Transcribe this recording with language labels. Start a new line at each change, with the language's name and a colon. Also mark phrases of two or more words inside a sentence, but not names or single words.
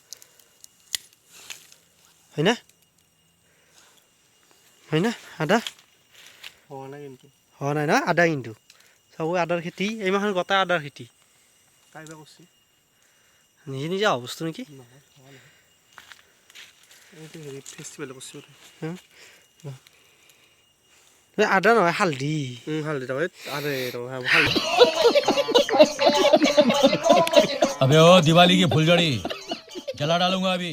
Assamese: হয়না আদা হোৱা নাই না আদা কিন্তু চাব আদাৰ খেতি এই মাহৰ গোটা আদাৰ খেতি কাইবা কৰিছে নিজে নিজে অৱস্থা নেকি আদা নহয় হালধি
Hindi: अबे ओ दिवाली की फुलझड़ी जला डालूंगा अभी